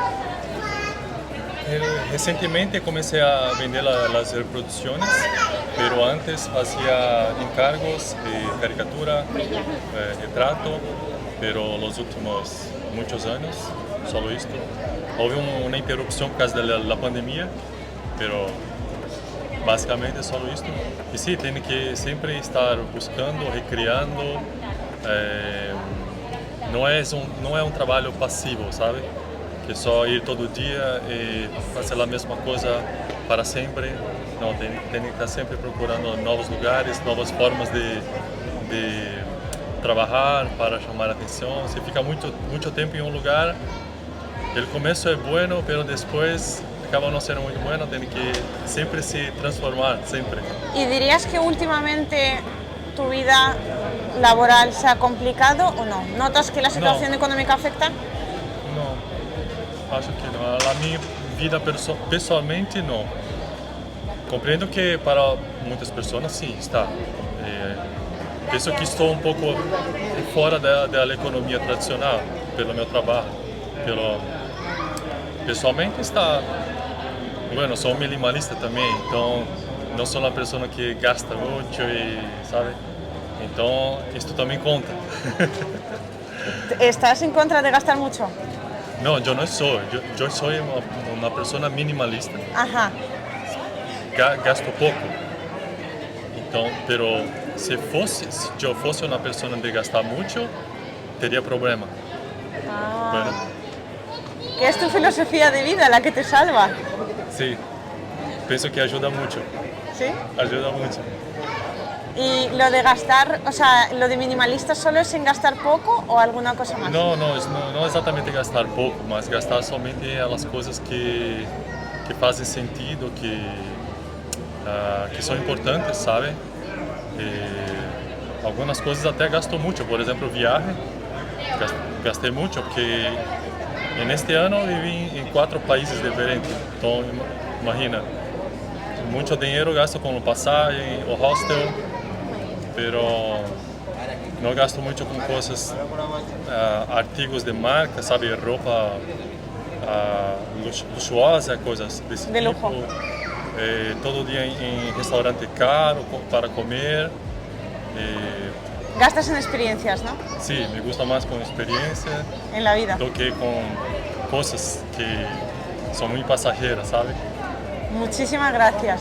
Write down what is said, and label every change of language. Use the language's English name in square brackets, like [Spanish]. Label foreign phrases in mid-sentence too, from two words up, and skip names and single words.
[Spanish] Recientemente comencé a vender las reproducciones, pero antes hacía encargos de caricatura, retrato, pero los últimos muchos años solo esto. Hubo una interrupción por causa de la pandemia, pero básicamente solo esto. Y sí, tiene que siempre estar buscando, recreando. No es un trabajo pasivo, ¿sabe? [Portuguese] Que só ir todo dia e fazer a mesma coisa para sempre. Não, tem que estar sempre procurando novos lugares, novas formas de trabalhar para chamar a atenção. Se fica muito tempo em um lugar, o começo é bueno, mas depois acaba não sendo muito bueno. Tem que sempre se transformar, sempre. [Spanish] ¿Y dirías que últimamente tu vida laboral se ha complicado o no? ¿Notas que la situación económica afecta? No. [Portuguese] Acho que não. A minha vida pessoalmente não. Compreendo que para muitas pessoas sim está. Penso que estou um pouco fora da economia tradicional pelo meu trabalho. Pessoalmente está. Bueno, sou minimalista também, então não sou uma pessoa que gasta muito e sabe. Então isto também conta. [Spanish] ¿Estás en contra de gastar mucho? No, yo no soy. Yo soy una persona minimalista. Ajá. gasto poco. Entonces, pero si yo fuese una persona de gastar mucho, tendría problema. Bueno, ¿Qué es tu filosofía de vida, la que te salva? sí, pienso que ayuda mucho. ¿Sí? Ayuda mucho. ¿Y lo de gastar, o sea, lo de minimalista solo es en gastar poco o alguna cosa más? [Portuguese] No exatamente gastar poco, mas gastar somente as coisas que fazem sentido, que são importantes, sabe? Algumas coisas até gasto muito, por exemplo, viagem, gastei muito, porque neste ano vivi em 4 países diferentes, então imagina, muito dinheiro gasto com passagem, o hostel, pero não gasto muito com coisas, artigos de marca, sabe, roupa luxuosa, coisas desse de tipo. lujo. Todo dia em restaurante caro para comer. [Spanish] Gastas en experiencias, ¿no? Sí, me gusta más con experiencia En la vida. [Portuguese] do que [Spanish] con cosas que son muy pasajeras, ¿sabes? Muchísimas gracias.